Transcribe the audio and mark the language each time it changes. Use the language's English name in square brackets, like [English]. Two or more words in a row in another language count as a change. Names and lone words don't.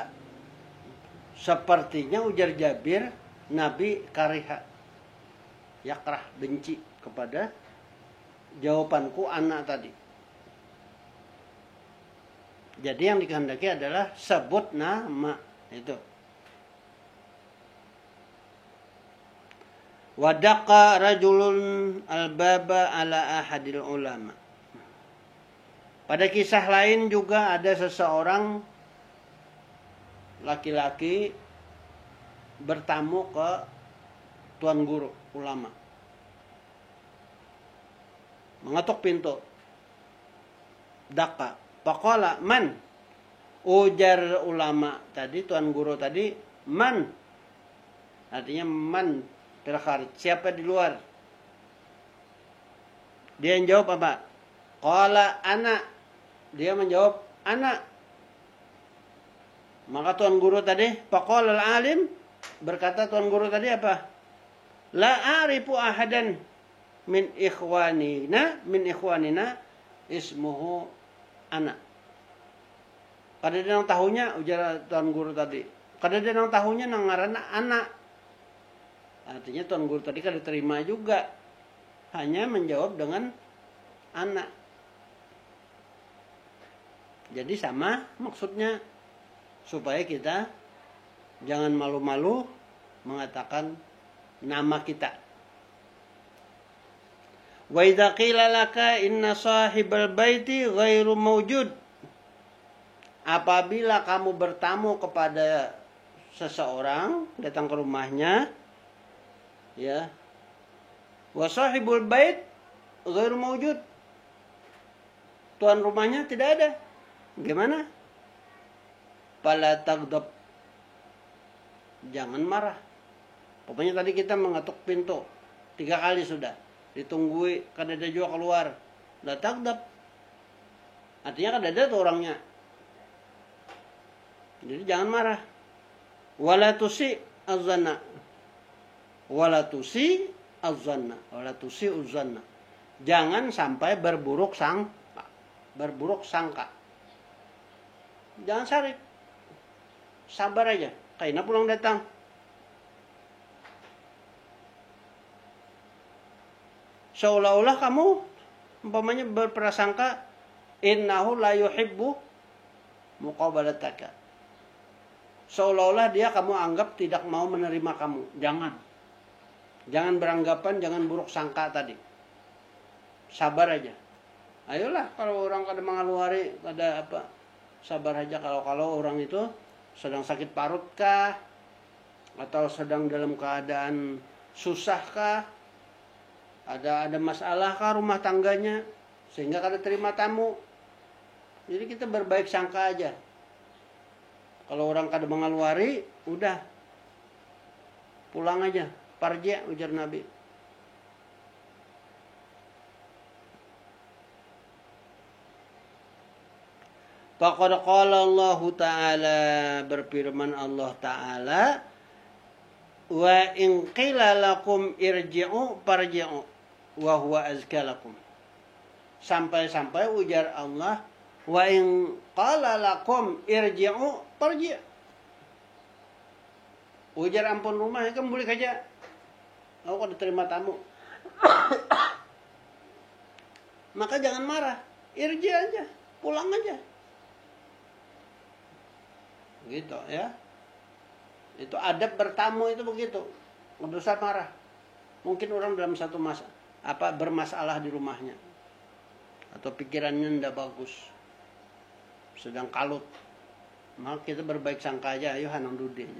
[Banjar] Sepertinya ujar Jabir, Nabi kariha. [Indonesian] Yakrah, benci kepada jawabanku anak tadi. Jadi yang dikehendaki adalah sebut nama itu. [Arabic] ودق رجل الباب على أحد العلماء. [Indonesian] Pada kisah lain juga ada seseorang laki-laki bertamu ke tuan guru ulama. Mengetuk pintu. [Arabic] دق فقال من. [Banjar] Ujar ulama tadi, tuan guru tadi, man. [Arabic] Artinya من في الخارج, [Indonesian] siapa di luar? Dia yang jawab apa? [Arabic] قال أنا. [Indonesian] Dia menjawab ana. Maka tuan guru tadi, [Arabic] فقال العالم, [Indonesian] berkata tuan guru tadi apa? [Arabic] لا أعرف أحدا من إخواننا اسمه أنا. [Banjar] Kada dia nang tahunya, ujar tuan guru tadi. Kada dia nang tahunya nang ngaranna ana. Artinya tuan guru tadi kada terima juga. [Indonesian] Hanya menjawab dengan anak. Jadi sama maksudnya, supaya kita jangan malu-malu mengatakan nama kita. [Arabic] وإذا قيل لك إن صاحب البيت غير موجود. [Indonesian] Apabila kamu bertamu kepada seseorang, datang ke rumahnya, ya. [Arabic] وصاحب البيت غير موجود. [Indonesian] Tuan rumahnya tidak ada. Gimana? [Arabic] فلا تغضب. [Indonesian] Jangan marah. Pokoknya tadi kita mengetuk pintu 3 kali sudah. [Banjar] Ditunggui, kada ada juga keluar. [Arabic] لا تغضب. [Banjar] Artinya kada ada tuh orangnya. [Indonesian] Jadi jangan marah. [Arabic] ولا تسئ الظن. ولا تسئ الظن. ولا تسئ الظن. [Indonesian] Jangan sampai berburuk sangka. [Banjar] Jangan sarik. Sabar aja. [Indonesian] Kaina pulang datang. Seolah-olah kamu umpamanya berprasangka [Arabic] إنه لا يحب مقابلتك. [Indonesian] Seolah-olah dia kamu anggap tidak mau menerima kamu. Jangan beranggapan, jangan buruk sangka tadi. Sabar aja. [Banjar] Ayolah, kalau orang kada mengeluari, kada apa, sabar aja. Kalau orang itu sedang sakit parut kah, atau sedang dalam keadaan susah kah, ada masalah kah rumah tangganya, sehingga kada terima tamu. Jadi kita berbaik sangka aja. Kalau orang kada mengeluari, udah pulang aja. Parji, ujar Nabi. [Arabic] فقد قال الله تعالى, berfirman Allah Ta'ala, وإن قيل لكم ارجعوا فارجعوا وهو أزكى لكم. [Banjar] Sampai-sampai ujar Allah, [Arabic] وإن قال لكم ارجعوا فارجعوا. [Banjar] Ujar ampun rumah, kamu boleh aja. Aku kada terima tamu. Maka jangan marah. [Indonesian] Irji aja, pulang aja. Gitu ya. Itu adab bertamu itu begitu. Enggak usah marah. Mungkin orang dalam satu bermasalah di rumahnya. Atau pikirannya tidak bagus. Sedang kalut. [Banjar] Maka kita berbaik sangka aja, ayo hanang dudi aja.